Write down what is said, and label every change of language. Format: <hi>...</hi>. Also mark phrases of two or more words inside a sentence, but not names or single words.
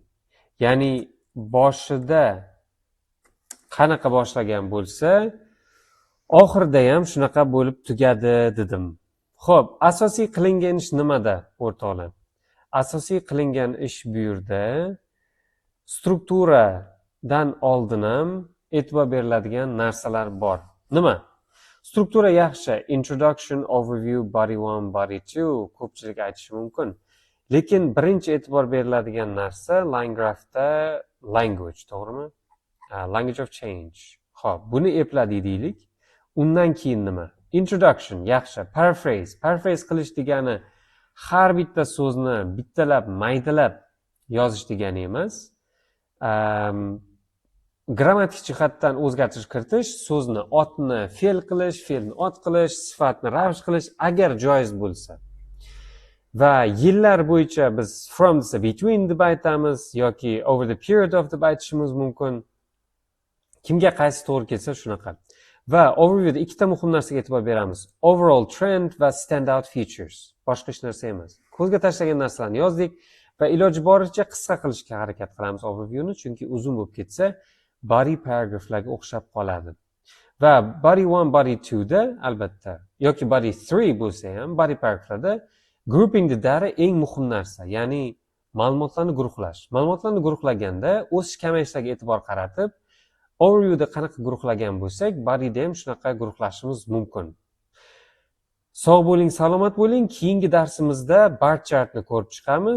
<uz>Ya'ni boshida qanaqa boshlagan bo'lsa, oxirida ham shunaqa bo'lib tugadi dedim. Xo'p, asosiy qilingan ish nimada, o'rtoqlar? Asosiy qilingan ish bu yerda strukturadan oldin ham e'tibor beriladigan narsalar bor. Nima? Struktura yaxshi,</uz> <en>introduction, overview, body 1, body 2</en> <uz>ko'pchilik aytishi mumkin. Lekin birinchi e'tibor beriladigan narsa</uz> <en>line graphda</en> <uz>language, to'g'rimi?</uz> <en>Language of change.</en> <uz>Xo'p, buni epladik deylik. Undan keyin nima? Introduction yaxshi, paraphrase qilish degani har bitta so'zni bittalab, maydalab yozish degani emas. Grammatik jihatdan o'zgartirish kiritish, so'zni otni fe'l qilish, fe'lni ot qilish, sifatni ravsh qilish agar joiz bo'lsa. Va yillar bo'yicha biz from desa between deb aytamiz yoki</uz> <en>over the period of</en> <uz>deb aytishimiz mumkin. Kimga qaysi to'g'ri kelsa shunaqa. Va overviewda ikkita muhim narsaga e'tibor beramiz.</uz> <en>Overall trend va standout features.</en> <uz>Boshqa hech narsa emas. Ko'zga tashlangan narsalarni yozdik va iloji boricha qisqa qilishga harakat qilamiz overviewni, chunki uzun bo'lib ketsa body paragraflarga o'xshab qoladi. Va</uz> <en>body 1, body 2</en> <uz>da albatta yoki body 3 bo'lsa ham body paragraflarda</uz> <en>grouping the data</en> <uz>eng muhim narsa, ya'ni ma'lumotlarni guruhlash. Ma'lumotlarni guruhlaganda o'sish kamayishlarga e'tibor qaratib, overviewda qanaqa guruhlagan bo'lsak, bodyda ham shunaqa guruhlashimiz mumkin. Sog' bo'ling, salomat bo'ling. Keyingi darsimizda bar chartni ko'rib chiqamiz.</uz>